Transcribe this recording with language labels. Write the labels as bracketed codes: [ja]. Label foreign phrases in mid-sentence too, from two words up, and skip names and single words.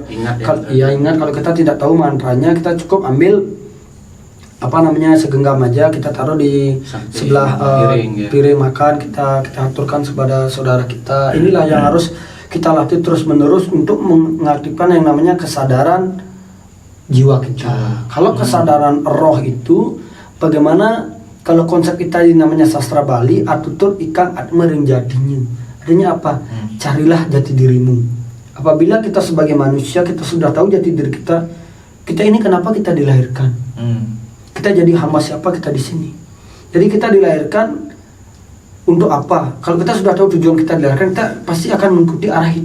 [id] Ingat kalau kita tidak tahu mantranya, kita cukup ambil segenggam aja, kita taruh di sebelah piring makan, kita aturkan kepada saudara kita. Inilah yang harus kita latih terus menerus untuk mengaktifkan yang namanya kesadaran jiwa kita. Kalau kesadaran roh itu bagaimana, kalau konsep kita namanya sastra Bali, [kaw] atutur ikang atmering jadinya. [id] Artinya apa? Carilah jati dirimu. Apabila kita sebagai manusia, kita sudah tahu jati diri kita ini kenapa kita dilahirkan. Kita jadi hamba siapa kita di sini. Jadi kita dilahirkan untuk apa? Kalau kita sudah tahu tujuan kita dilahirkan, kita pasti akan mengikuti arah itu.